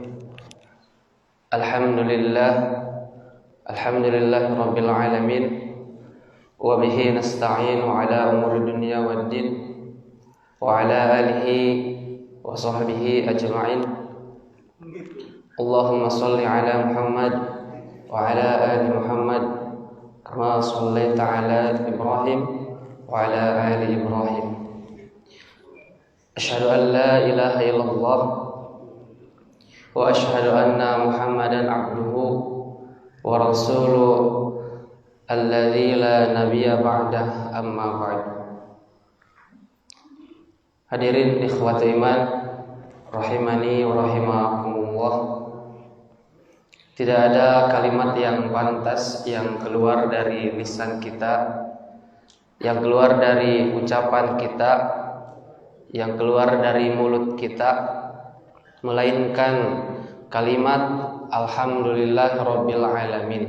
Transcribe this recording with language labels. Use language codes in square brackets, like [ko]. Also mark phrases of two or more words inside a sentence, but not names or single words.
[ar] الحمد لله رب العالمين وبه نستعين على أمور الدنيا والدين وعلى آله وصحبه أجمعين. اللهم صل على محمد وعلى آل محمد كما صليت على إبراهيم وعلى آل إبراهيم. أشهد أن لا إله إلا الله وأشهد أن محمدا عبده ورسوله الذي لا نبي بعده أما بعد. حاضرين إخوتي إيمان رحماني ورحمكم الله. [id] Tidak ada kalimat yang pantas yang keluar dari lisan kita, yang keluar dari ucapan kita, yang keluar dari mulut kita, melainkan kalimat [ar] الحمد لله رب العالمين.